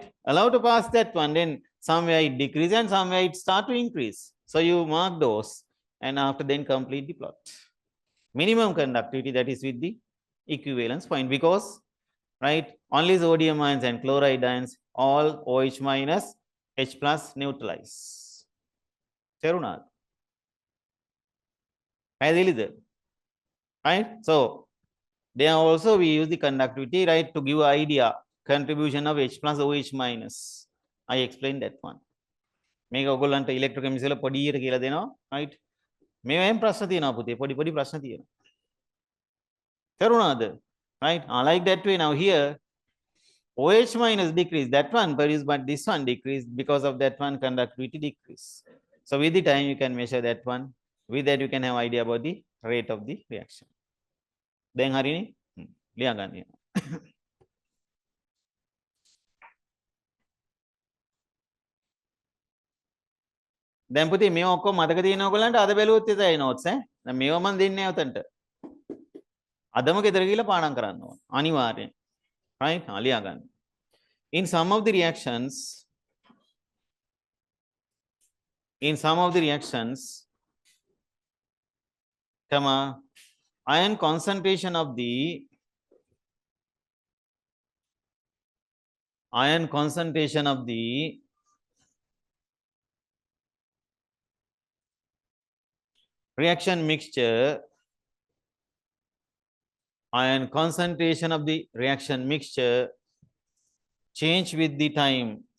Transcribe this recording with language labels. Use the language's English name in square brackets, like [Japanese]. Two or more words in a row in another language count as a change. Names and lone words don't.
[English] Allow to pass that one, then somewhere it decrease and somewhere it start to increase. So you mark those and after then complete the plot. Minimum conductivity that is with the equivalence point, because right, only sodium ions and chloride ions, all OH minus H plus neutralize. [Sinhala] තේරුණාද? පැහැදිලිද? [English] Right? So there also we use the conductivity, right, to give idea contribution of H plus OH minus. I explained that one. [Sinhala] මේක ඔයගොල්ලන්ට ඉලෙක්ට්‍රොකෙමිස්ට්‍රි වල පොඩියට කියලා දෙනවා, right? මේවෙන් ප්‍රශ්න තියෙනවා පුතේ, පොඩි ප්‍රශ්න තියෙනවා. තේරුණාද? [English] Right? Like that way. Now here OH minus decrease, that one produced, but this one decreased. Because of that one, conductivity decrease. So with the time you can measure that one. With that you can have idea about the rate of the reaction. [Sinhala] දැන් හරිනේ? ලියා ගන්න. දැන් පුතේ මේව ඔක්කොම මතක තියෙන ඔයගොල්ලන්ට අද බැලුවොත් එතයි notes ඈ. දැන් මේව මම දෙන්නේ නැහැ උතන්ට. අදම ගෙදර ගිහලා පාඩම් කරන්න ඕන. අනිවාර්යෙන්. Right? ලියා ගන්න. [English] In some of the reactions, ion concentration of the reaction mixture, ion concentration of the reaction mixture change with the time.